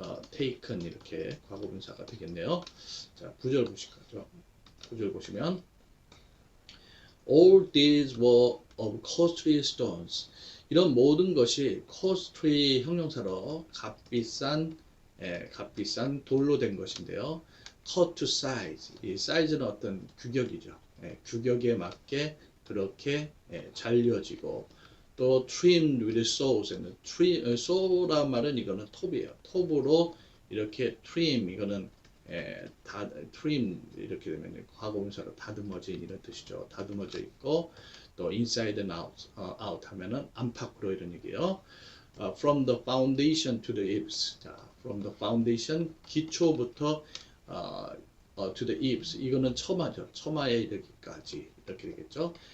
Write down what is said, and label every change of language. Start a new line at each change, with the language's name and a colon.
Korean: taken 이렇게 과거분사가 되겠네요. 자, 9절 보실까요? 9절 보시면
English: all these were of costly stones.
Korean: 이런 모든 것이 costly 형용사로 값비싼 돌로 된 것인데요.
English: cut to size.
Korean: 이 사이즈는 어떤 규격이죠. 규격에 맞게 그렇게 잘려지고 또
English: trimmed with saws.
Korean: saw란 말은 이거는 톱이에요. 톱으로 이렇게 trim 이거는 trim 이렇게 되면 과거분사로 다듬어진 이런 뜻이죠. 다듬어져 있고 또
English: inside and out
Korean: 하면은 안팎으로 이런 얘기예요.
English: From the foundation to the eaves. 자, from the foundation
Korean: 기초부터
English: to the eaves.
Korean: 이거는 처마죠. 처마에 이르기까지 이렇게 되겠죠.